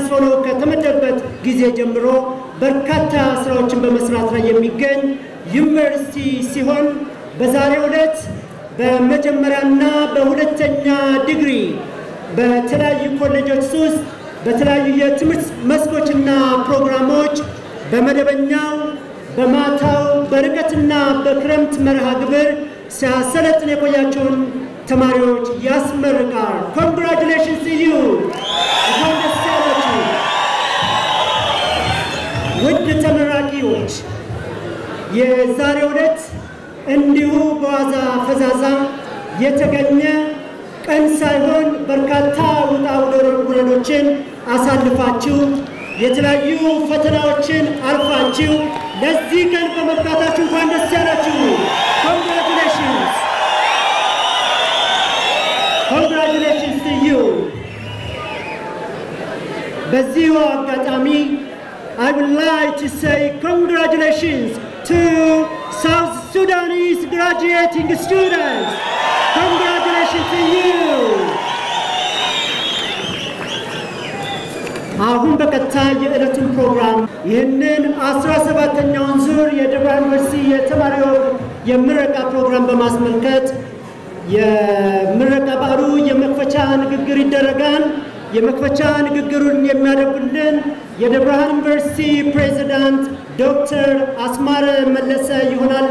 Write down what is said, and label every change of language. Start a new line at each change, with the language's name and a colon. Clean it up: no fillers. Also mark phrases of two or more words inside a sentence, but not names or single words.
Amharic: ሆኖ ከተመደበበት ጊዜ ጀምሮ በርካታ ስራዎችን በመስራት ላይ የሚገኝ ዩኒቨርሲቲ ሲሆን በዛሬው ዕለት በመጀመሪያና በሁለተኛ ዲግሪ በተለያዩ ኮሌጆች ውስጥ በተለያዩ የትምህርት መስኮችና ፕሮግራሞች በመደበኛው በማታው በርቀትና በክረምት መርሃ ግብር ሲያሰለጥን የቆያቸውን ተማሪዎች ያስመርቃል።
English: Congratulations to you!
Amharic: ውድ ተመራቂዎች የዛሬው ዕለት እንዲሁ በዋዛ ፈዛዛ የተገኘ ቀን ሳይሆን በርካታ ውጣ ውረዶችን አሳልፋችሁ የተለያዩ ፈተናዎችን አልፋችሁ ለዚህ ቀን በመብቃታችሁ እንኳን ደስ ያላችሁ። Congratulations!
English: Congratulations to you!
Amharic: በዚሁ አጋጣሚ
English: I would like to say congratulations to South Sudanese graduating students. Congratulations to you!
Amharic: አሁን በቀጥታ የዕለቱን ፕሮግራም ይህንን 17ኛውን ዙር የደብረ ዩኒቨርሲቲ የተማሪዎች የምረቃ ፕሮግራም በማስመልከት የምረቃ በዓሉ የመክፈቻ ንግግር ይደረጋል። የመክፈቻ ንግግሩን የሚያደርጉልን የደብረ ዩኒቨርሲቲ ፕሬዝዳንት ዶክተር አስማረ መለሰ ይሆናሉ።